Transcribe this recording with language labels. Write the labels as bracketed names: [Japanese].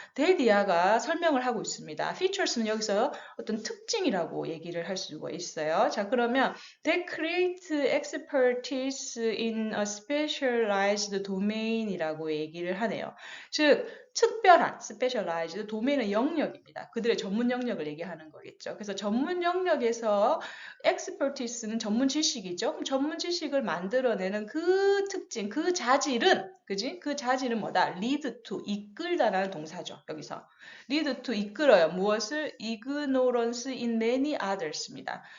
[Korean] 데디아가 설명을 하고 있습니다. features는 여기서 어떤 특징이라고 얘기를 할 수가 있어요. 자, 그러면 [English] They create expertise in a specialized domain [Korean] 이라고 얘기를 하네요. 즉, 특별한 specialized 도메인은 영역입니다. 그들의 전문 영역을 얘기하는 거겠죠. 그래서 전문 영역에서 expertise는 전문 지식이죠. 그럼 전문 지식을 만들어내는 그 특징, 그 자질은 그지? 그 자질은 뭐다? lead to 이끌다라는 동사죠. 여기서 lead to 이끌어요. 무엇을? [English] ignorance in many others입니다.